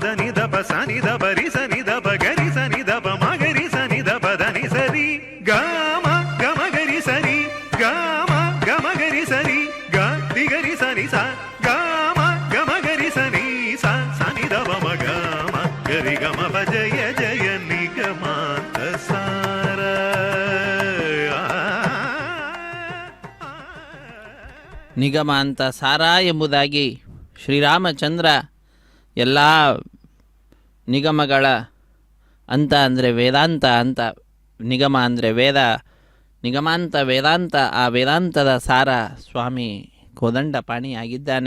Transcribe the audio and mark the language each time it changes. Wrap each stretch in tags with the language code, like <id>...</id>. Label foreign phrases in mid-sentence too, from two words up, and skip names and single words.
<sa>ನಿದಪ ಸ ನಿದ ಬರಿ ಸ ನಿದ ಬಗರಿ ಸ ನಿದಪ ಮಗರಿ ಸ ನಿದ ಪದ ನಿ ಸರಿ ಗಮ ಗಮ ಗರಿ ಸರಿ ಗಮ ಗಮ ಗರಿ ಸರಿ ಗ ದಿಗರಿ ಸ ನಿ ಸ ಗಮ ಗಮ ಗರಿ ಸ ನಿ ಸ ಸ ನಿದಪ ಮ ಗಮ ಗರಿ ಗಮ ಪ ಜಯ ಜಯ ನಿಗಮಾಂತ ಸಾರ</sa> <kn>ನಿಗಮಾಂತ ಸಾರ ಎಂಬುದಾಗಿ ಶ್ರೀರಾಮಚಂದ್ರ ಎಲ್ಲ ನಿಗಮಗಳ ಅಂತ ಅಂದರೆ ವೇದಾಂತ ಅಂತ, ನಿಗಮ ಅಂದರೆ ವೇದ, ನಿಗಮಾಂತ ವೇದಾಂತ, ಆ ವೇದಾಂತದ ಸಾರ ಸ್ವಾಮಿ ಕೋದಂಡಪಾಣಿಯಾಗಿದ್ದಾನೆ.</kn>